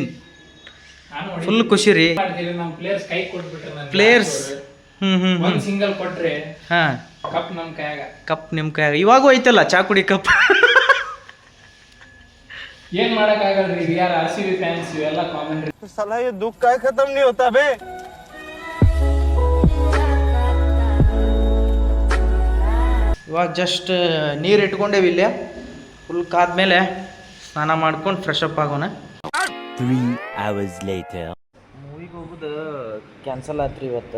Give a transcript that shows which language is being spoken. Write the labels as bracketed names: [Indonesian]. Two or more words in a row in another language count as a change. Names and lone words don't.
[Kannada] ಫುಲ್ ಖುಷಿ ರೀ. ಪ್ಲೇಯರ್ಸ್ ಸಿಂಗಲ್ ಕೊಟ್ರೆ ಹಾಂ, ಕಪ್ ನಮ್ಮ ಕೈಯಾಗ. ಕಪ್ ನಿಮ್ಮ ಕೈಯಾಗ ಇವಾಗೂ ಐತಲ್ಲ, ಚಾ ಕುಡಿ ಕಪ್. ಏನ್ ಮಾಡಕ್ ಆಗಲ್ರಿ, [English] we are RCB fans, [Kannada] ಇವೆಲ್ಲ ಕಾಮೆಂಟ್ರಿ. [Hindi] ಸಲಾ ये दुख का खत्म नहीं होता बे. [Kannada] ಇವಾಗ ಜಸ್ಟ್ ನೀರು ಇಟ್ಕೊಂಡೇವಿ ಇಲ್ಲೇ. ಫುಲ್ ಕಾದ್ಮೇಲೆ ಸ್ನಾನ ಮಾಡ್ಕೊಂಡು [English] fresh up [Kannada] ಆಗೋಣ. [English] 3 hours later. [Kannada] ಮೂವಿಗೆ ಹೋಗೋದು ಕ್ಯಾನ್ಸಲ್ ಆತ್ರಿ ಇವತ್ತು.